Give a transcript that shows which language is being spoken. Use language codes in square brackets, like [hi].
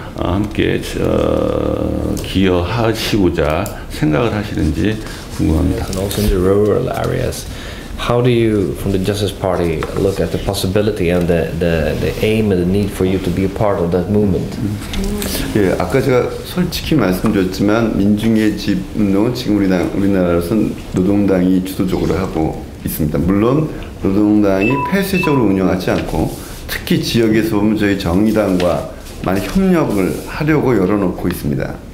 [ko] 함께 기여하시고자 생각을 하시는지 궁금합니다. [en] And also in the rural areas, how do you, from the Justice Party, look at the possibility and the aim and the need for you to be a part of that movement? [ko] 예, 아까 제가 솔직히 말씀드렸지만 민중의 집 운동은 지금 우리나라로선 노동당이 주도적으로 하고 있습니다. 물론 노동당이 폐쇄적으로 운영하지 않고 특히 지역에서 보면 저희 정의당과 많이 협력을 하려고 열어놓고 있습니다.